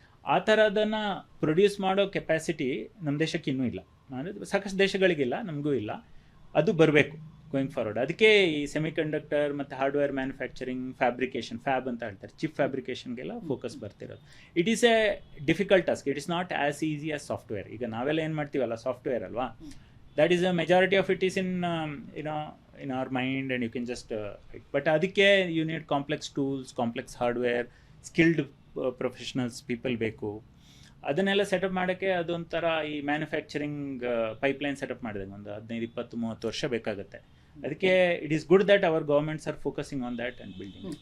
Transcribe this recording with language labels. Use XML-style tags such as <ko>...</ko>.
<kn>ಆ ಥರದನ್ನು ಪ್ರೊಡ್ಯೂಸ್ ಮಾಡೋ ಕೆಪಾಸಿಟಿ ನಮ್ಮ ದೇಶಕ್ಕೆ ಇನ್ನೂ ಇಲ್ಲ. ಅಂದರೆ ಸಾಕಷ್ಟು ದೇಶಗಳಿಗಿಲ್ಲ, ನಮಗೂ ಇಲ್ಲ. ಅದು ಬರಬೇಕು</kn> <en>Going forward.</en> <kn>ಅದಕ್ಕೆ ಈ ಸೆಮಿ ಕಂಡಕ್ಟರ್ ಮತ್ತು ಹಾರ್ಡ್ವೇರ್ ಮ್ಯಾನುಫ್ಯಾಕ್ಚರಿಂಗ್, ಫ್ಯಾಬ್ರಿಕೇಷನ್, ಫ್ಯಾಬ್ ಅಂತ ಹೇಳ್ತಾರೆ, chip ಫ್ಯಾಬ್ರಿಕೇಷನ್ಗೆಲ್ಲ focus ಬರ್ತಿರೋದು.</kn> <en>It is a difficult task. It is not as easy as software.</en> <kn>ಈಗ ನಾವೆಲ್ಲ ಏನು ಮಾಡ್ತೀವಲ್ಲ ಸಾಫ್ಟ್ವೇರ್ ಅಲ್ವಾ,</kn> <en>that is a majority of it is in our mind and you can just but</en> <kn>ಅದಕ್ಕೆ</kn> <en>you need complex tools, complex hardware, skilled professionals, people</en> <kn>ಬೇಕು. ಅದನ್ನೆಲ್ಲ setup ಮಾಡೋಕ್ಕೆ ಅದೊಂಥರ ಈ ಮ್ಯಾನುಫ್ಯಾಕ್ಚರಿಂಗ್ ಪೈಪ್ಲೈನ್ ಸೆಟಪ್ ಮಾಡಿದಂಗೆ ಒಂದು 15-20-30 ವರ್ಷ ಬೇಕಾಗುತ್ತೆ. ಅದಕ್ಕೆ</kn> <en>It is good that our governments are focusing on that and building.</en>